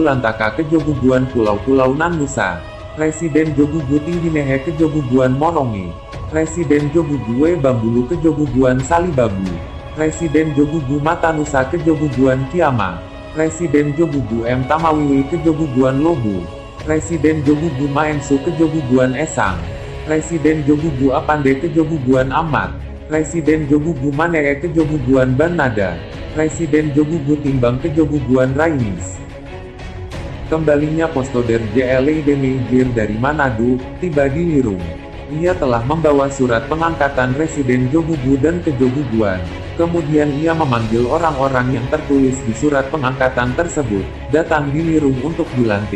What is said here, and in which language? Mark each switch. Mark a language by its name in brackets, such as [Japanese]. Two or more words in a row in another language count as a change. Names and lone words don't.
[Indonesian] Lantaka Kejoguguan Pulau-Pulau Nan-Nusa, Residen Jogugu Tingginehe Kejoguguan Moronge, Residen Jogugu Bambulu Kejoguguan Salibabu, Residen Jogugu Matanusa Kejoguguan Kiama, Residen Jogugu M Tamawiwi Kejoguguan Lobu, Residen Jogugu Maensu Kejoguguan Esang, Residen Jogugu Apande Kejoguguan Amat, Residen Jogugu Manee Kejoguguan Bannada, Residen Jogugu Timbang Kejoguguan Rainis. Kembalinya Postoder JLI Demeijir dari Manado, tiba di Lirung. Ia telah membawa surat pengangkatan Residen Jogugu dan Kejoguguan. Kemudian ia memanggil orang-orang yang tertulis di surat pengangkatan tersebut, datang di Lirung untuk dilantik.